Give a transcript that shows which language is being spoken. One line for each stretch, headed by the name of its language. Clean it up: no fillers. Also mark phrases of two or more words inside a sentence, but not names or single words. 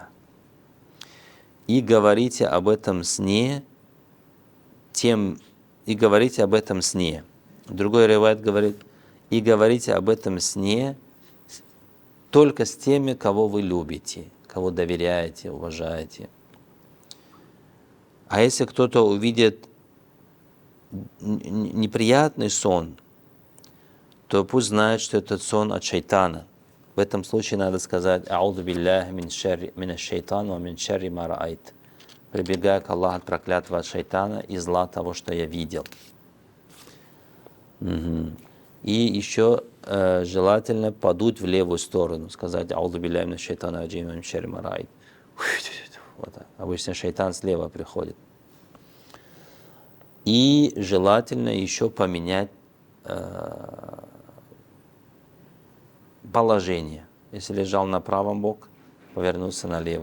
Russian: И говорите об этом сне, Другой ривайат говорит, и говорите об этом сне только с теми, кого вы любите, кого доверяете, уважаете. А если кто-то увидит неприятный сон, то пусть знает, что этот сон от шайтана. В этом случае надо сказать
Arabic: «أعوذ بالله من الشيطان ومن شر ما رأيت»,
Russian: прибегая к Аллаху от проклятого от шайтана и зла того, что я видел. И еще желательно подуть в левую сторону, сказать
Arabic: «أعوذ بالله من الشيطان الرجيم ومن شر ما رأيت».
Russian: Вот так. Обычно шайтан слева приходит. И желательно еще поменять положение. Если лежал на правом боку, повернуться налево.